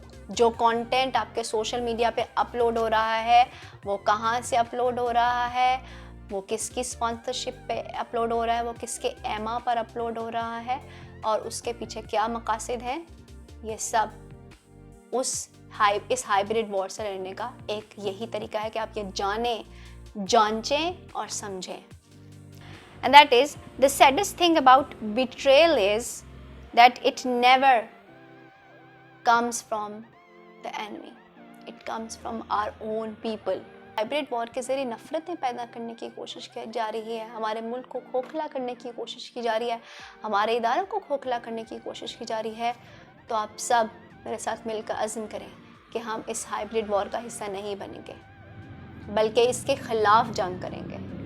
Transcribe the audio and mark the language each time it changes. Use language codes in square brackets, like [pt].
[hi] जो कंटेंट आपके social media पे अपलोड हो रहा है, वो कहाँ से अपलोड हो रहा है, वो किसकी स्पॉन्सरशिप पे अपलोड हो रहा है, वो किसके एमा पर अपलोड हो रहा है और उसके पीछे क्या मकासद हैं, ये सब इस हाइब्रिड वॉर से लड़ने का एक यही तरीका है कि आप ये जांचें और समझें। [en] And that is the saddest thing about betrayal is that it never comes from the enemy. It comes from our own people. [hi] Hybrid war के ज़रिए नफ़रतें पैदा करने की कोशिश की जा रही है, हमारे मुल्क को खोखला करने की कोशिश की जा रही है, हमारे इदारों को खोखला करने की कोशिश की जा रही है। तो आप सब मेरे साथ मिलकर अज़्म करें कि हम इस हाइब्रिड वॉर का हिस्सा नहीं बनेंगे, बल्कि इसके ख़िलाफ़ जंग करेंगे।